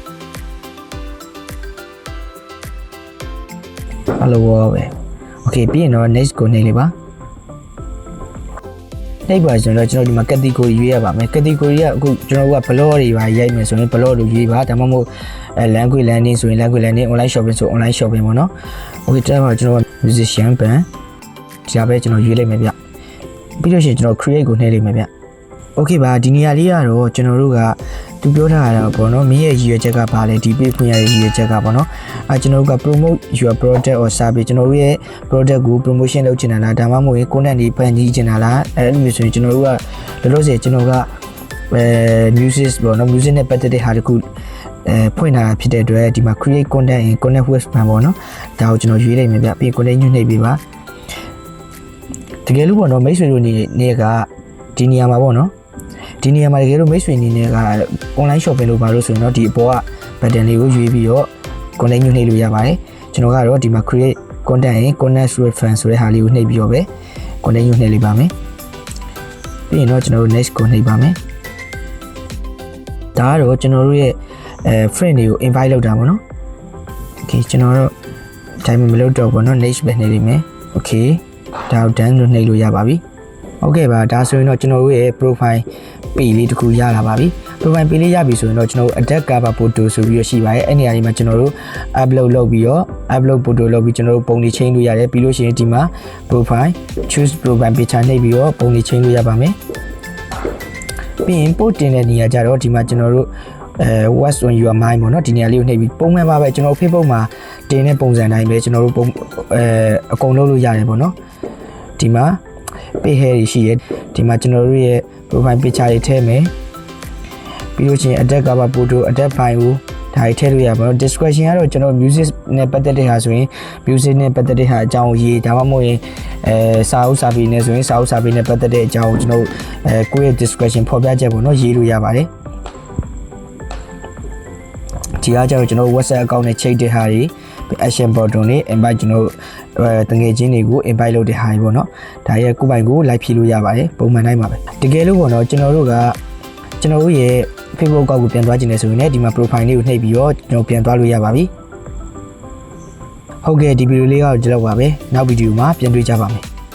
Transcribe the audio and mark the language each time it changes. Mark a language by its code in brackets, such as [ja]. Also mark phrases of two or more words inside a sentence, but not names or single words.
[my] follower ပဲ okay ပြီးရင်တော့ next ကိုနှိပ်လိုက်ပါနှိပ်ပါဆိုတော့ကျွန်တော်ဒီမှာ category ရွေးရပါမယ် category ကအခုကျွန်တော်က blog တွေပါရိုက်မယ်ဆိုရင် blog လို့ရွေးပါဒါမှမဟုတ် [en] language landing [my] ဆိုရင် [en] language landing online shopping [my] ဆို [en] online shopping [my] ပေါ့နော် okay တက်ပါကျွန်တော် [en] musician band [my] ဒီအပဲ ကျွန်တော်ရွေးလိုက်မယ်ဗျပြီးလို့ရှိရင်ကျွန်တော် create ကိုနှိပ်လိုက်မယ်ဗျ okay ပါဒီနေရာလေးကတော့ကျွန်တော်တို့ကသူပြောထားတာပေါ့နော်မင်းရဲ့ရည်ရွယ်ချက်ကဘာလဲဒီ page ဖွင့်ရတဲ့ရည်ရွယ်ချက်ကပေါ့နော်ကျွန်တော်တို့က [en] promote your product or service [my] ကျွန်တော်တို့ရဲ့ product ကို promotion လုပ်ချင်တာလားဒါမှမဟုတ် content တွေဖန်တီးချင်တာလားအဲ့လိုမျိုးဆိုရင်ကျွန်တော်တို့ကလောလောဆယ်ကျွန်တော်က music ပေါ့နော် music နဲ့ပတ်သက်တဲ့ဟာတခုဖွင့်ထားတာဖြစ်တဲ့အတွက်ဒီမှာ [en] create content in connect with [my] မှာပေါ့နော်ဒါ ကိုကျွန်တော်ရွေးလိုက်မယ်ဗျပြီး content ညွှန်နှိပ်ပေးပါတကယ်လို့ပေါ့နော်မိတ်ဆွေတို့နေကဒီနေရာမှာပေါ့နော်ဒီနေရာမှာတကယ်လို့မိတ်ဆွေအနေနဲ့က [en] online shopping [my] လို့ပါလို့ဆိုရင်တော့ဒီအပေါ်က button လေးကိုရွေးပြီးတော့ content ညွှန်နှိပ်လို့ရပါတယ်ကျွန်တော်ကတော့ဒီမှာ [en] create content in connect with friends [my] ဆိုတဲ့ဟာလေးကိုနှိပ်ပြီးတော့ပဲ content ညွှန်နှိပ်လိုက်ပါမယ်ပြီးရင်တော့ကျွန်တော်တို့ next ကိုနှိပ်ပါမယ် ဒါကတော့ကျွန်တော်တို့ရဲ့friend တွေကို invite လုပ်တာပေါ့နော် okay ကျွန်တော်တို့ time မလုပ်တော့ဘူးเนาะ next ပဲနှိပ်လိုက်မယ် okay ဒါကို done လို့နှိပ်လို့ရပါပြီ okay ပါဒါဆိုရင်တော့ကျွန်တော်တို့ရဲ့ [en] profile page [my] လေးတစ်ခုရလာပါပြီ [en] profile page [my] လေးရပြီဆိုရင်တော့ကျွန်တော်တို့ [en] adapt cover photo [my] ဆိုပြီးရရှိပါတယ်အဲ့နေရာလေးမှာကျွန်တော်တို့ upload လုပ်ပြီး တော့ [en] upload photo [my] လုပ်ပြီးကျွန်တော်တို့ပုံလေးချိန်လို့ရတယ်ပြီးလို့ရှိရင်ဒီမှာ [en] profile choose profile picture [my] နှိပ်ပြီးတော့ပုံလေးချိန်လို့ရပါမယ်ပြီးရင် post တင်တဲ့နေရာကြတော့ဒီ မှာကျွန်တော်တို့ [en] what's on your mind [my] ပေါ့နော်ဒီနေရာလေးကိုနှိပ်ပြီးပုံမှန်ပါပဲကျွန်တော် Facebook မှာတင်တဲ့ပုံစံတိုင်းပဲကျွန်တော်တို့အ ကုန်လုပ်လို့ရတယ်ပေါ့နော်ဒီမှာ [en] page hair [my] တွေရှိတယ်ဒီမှာကျွန်တော်တို့ရဲ့ [en] profile picture [my] တွေထည့်မယ်ပြီးလို့ချင်း [en] adapt cover photo adapt file [my] ကိုဒါတွေထည့်လို့ရပါတော့ description ကတော့ကျွန်တော် music နဲ့ပတ်သက်တဲ့ဟာဆိုရင် music နဲ့ပတ်သက်တဲ့ဟာအကြောင်းရေးဒါမှမဟုတ်ရင်စာအုပ်စာပေနဲ့ဆိုရင်စာအုပ်စာပေနဲ့ပတ်သက်တဲ့အကြောင်းကျွန်တော်ကိုယ့်ရဲ့ description ဖော်ပြချက်ပေါ့နော်ရေးလို့ရပါတယ် ဒီအားကြတော့ကျွန်တော် [en] WhatsApp account [my] နဲ့ချိန်တဲ့ဟာတွေ [en] action button [my] တွေ invite ကျွန်တော်တငယ်ချင်းတွေကို invite လုပ်တဲ့ဟာတွေပေါ့နော်ဒါရဲ့ကိုယ်ပိုင်ကို like ဖြည့်လို့ရပါတယ်ပုံမှန်တိုင်းပါပဲတကယ်လို့ပေါ့နော်ကျွန်တော်တို့ရဲ့ Facebook ကောက်ကိုပြန်သွားခြင်းနဲ့ဆိုရင်လည်းဒီမှာ profile လေးကိုနှိပ်ပြီးတော့ကျွန်တော်ပြန်သွားလို့ရပါပြီဟုတ်ကဲ့ဒီဗီဒီယိုလေးကတော့ဒီလောက်ပါပဲနောက်ဗီဒီယိုမှာပြန်တွေ့ကြပါမယ်